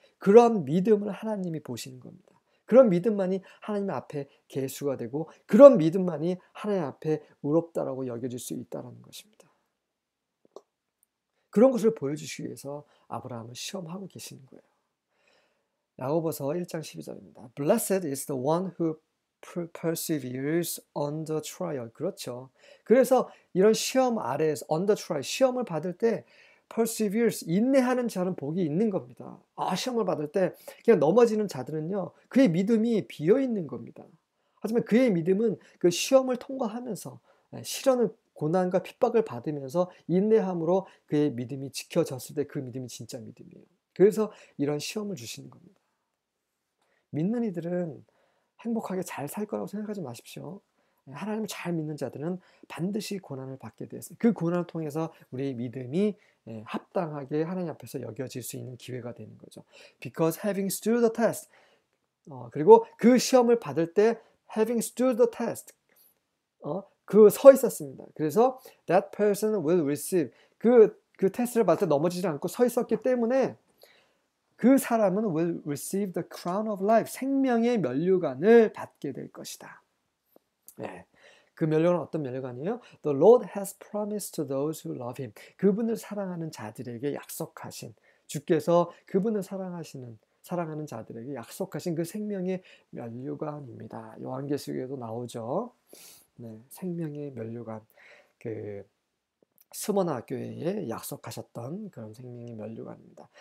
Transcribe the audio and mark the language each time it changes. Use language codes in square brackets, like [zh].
[ko] 그런 믿음을 하나님이 보시는 겁니다. 그런 믿음만이 하나님 앞에 계수가 되고 그런 믿음만이 하나님 앞에 의롭다라고 여겨질 수 있다는 것입니다. 그런 것을 보여주시기 위해서 아브라함을 시험하고 계시는 거예요. 야고보서 1장 12절입니다. [en] Blessed is the one who perseveres under trial. [ko] 그렇죠. 그래서 이런 시험 아래에서 [en] under trial, [ko] 시험을 받을 때 perseveres, 인내하는 자는 복이 있는 겁니다. 시험을 받을 때 그냥 넘어지는 자들은요, 그의 믿음이 비어 있는 겁니다. 하지만 그의 믿음은 그 시험을 통과하면서 시련을 고난과 핍박을 받으면서 인내함으로 그의 믿음이 지켜졌을 때 그 믿음이 진짜 믿음이에요. 그래서 이런 시험을 주시는 겁니다. 믿는 이들은 행복하게 잘 살 거라고 생각하지 마십시오. 하나님을 잘 믿는 자들은 반드시 고난을 받게 되었습니다. 그 고난을 통해서 우리의 믿음이 합당하게 하나님 앞에서 여겨질 수 있는 기회가 되는 거죠. [en] Because having stood the test, [ko] 그리고 그 시험을 받을 때 [en] having stood the test, [ko] 그 서 있었습니다. 그래서 [en] that person will receive, [ko] 그 테스트를 받을 때 넘어지지 않고 서 있었기 때문에 그 사람은 [en] will receive the crown of life, [ko] 생명의 면류관을 받게 될 것이다. 네. 그 면류관은 어떤 면류관이에요? [en] The Lord has promised to those who love him. [ko] 그분을 사랑하는 자들에게 약속하신, 주께서 그분을 사랑하는 자들에게 약속하신 그 생명의 면류관입니다. 요한계시록에도 나오죠. 네, 생명의 면류관. 그 스모나 교회에 약속하셨던 그런 생명의 면류관입니다.